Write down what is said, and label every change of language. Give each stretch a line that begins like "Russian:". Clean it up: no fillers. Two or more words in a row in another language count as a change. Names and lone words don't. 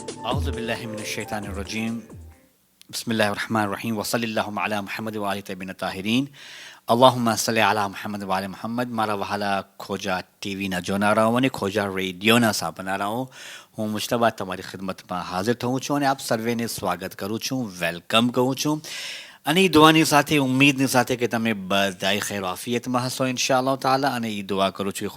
Arabic: أعوذ بالله من الشيطان الرجيم بسم الله الرحمن الرحيم وصلى اللهم على محمد وآل طيبين الطاهرين اللهم صل على محمد وآل محمد
Gujarati: મારા વહાલા ખોજા ટીવીના જોનારાઓ અને ખોજા રેડિયોના સાંભળનારાઓ હું મુશ્તબા તમારી ખિદમતમાં હાજર થઉં છું અને આપ સર્વેને સ્વાગત કરું છું વેલકમ કહું છું અને એ દુઆની સાથે ઉમ્મીદની સાથે કે તમે બધાય ખૈર આફિયતમાં હશો
Arabic: إن شاء الله تعالى
Gujarati: અને એ દુઆ કરું છું કે